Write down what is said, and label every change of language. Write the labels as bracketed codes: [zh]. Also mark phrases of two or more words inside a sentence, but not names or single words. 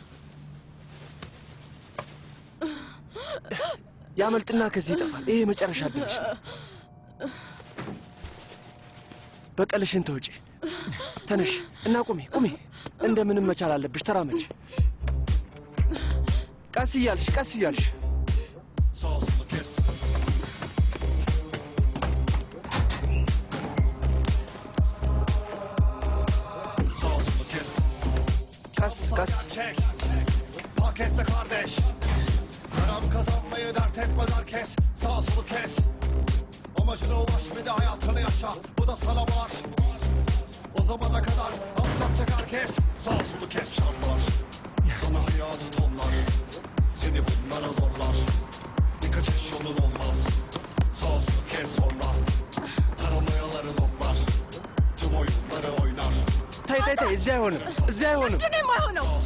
[am] ያመልጥና ከዚህ ይጠፋል። ይሄ የመጨረሻ እድልሽ ነው። በቀልሽን ተውጪ። ተነሽ እና ቁሚ ቁሚ። እንደምንም መቻል አለብሽ። ተራመች። ቀስ እያልሽ ቀስ እያልሽ ቀስ ቀስ [tr] Pakette kardeş Param kazanmayı dert etmez herkes Sağ solu kes Amacına ulaş bir de hayatını yaşa Bu da sana var O zamana kadar az yapacak herkes Sağ solu kes şartlar Sana hayatı tonlar Seni bunlara zorlar Bir kaçış yolun olmaz Sağ solu kes sonra Paranoyaları notlar Tüm oyunları oynar [am] ተይ ተይ ተይ፣ እዚያ አይሆንም፣ እዚያ አይሆንም። ምንድን ነው የማይሆነው?